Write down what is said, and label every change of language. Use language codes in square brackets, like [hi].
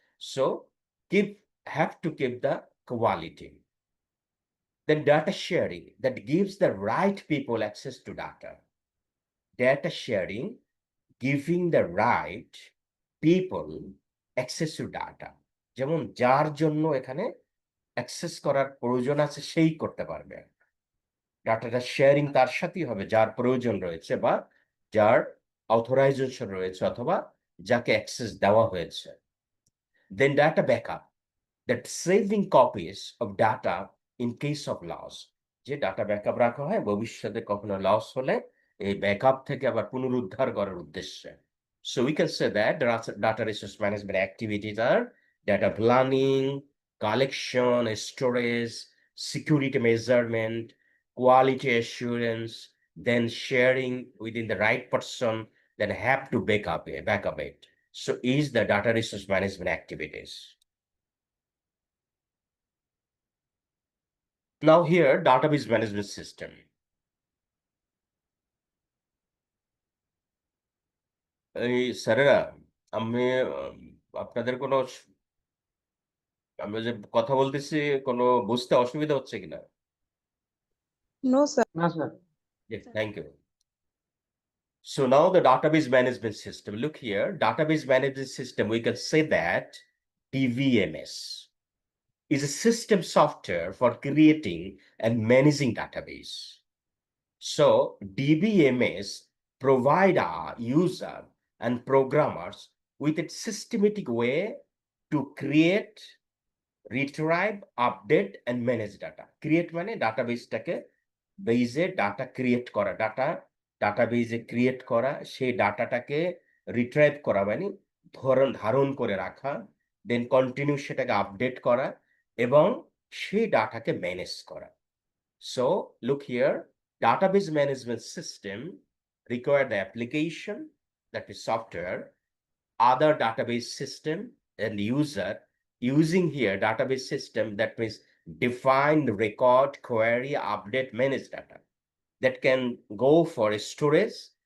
[en] So have to keep the quality. Then data sharing, that gives the right people access to data. Data sharing, giving the right people access to data. [bn] যেমন যার জন্য এখানে access করার প্রয়োজন আছে সেই করতে পারবে। ডাটাটা শেয়ারিং তার সাথেই হবে যার প্রয়োজন রয়েছে বা যার অথরাইজেশন রয়েছে অথবা যাকে অ্যাক্সেস দেওয়া হয়েছে। [en] Then data backup, that saving copies of data in case of loss. [bn] যে ডাটা ব্যাকআপ রাখা হয় ভবিষ্যতে কখনো লস হলে এই ব্যাকআপ থেকে আবার পুনরুদ্ধার করার উদ্দেশ্যে। [en] So we can say that data resource management activities are data planning, collection, storage, security measurement, quality assurance, then sharing within the right person, then have to backup it. So is the data resource management activities. Now here, database management system. [bn] এই স্যারেরা, আমি আপনাদের কোনো আমি যে কথা বলতেছি কোনো বুঝতে অসুবিধা হচ্ছে কিনা? [en] No, sir. [bn] না sir. [en] Thank you. So now the database management system, look here, database management system, we can say that DVMS is a system software for creating and managing database. So DBMS provide our user and programmers with a systematic way to create, retrieve, update, and manage data. [bn] Create মানে ডাটাবেসটাকে বেজে data create করা, ডাটাবেজে create করা, সেই ডাটাটাকে retrieve করা মানে ধারণ করে রাখা, দেন কন্টিনিউ সেটাকে আপডেট করা এবং সেই ডাটাকে ম্যানেজ করা। [en] So look here, database management system require the application, that is software, other database system and user using here database system, that means define, record, query, update, manage data that can go for storage.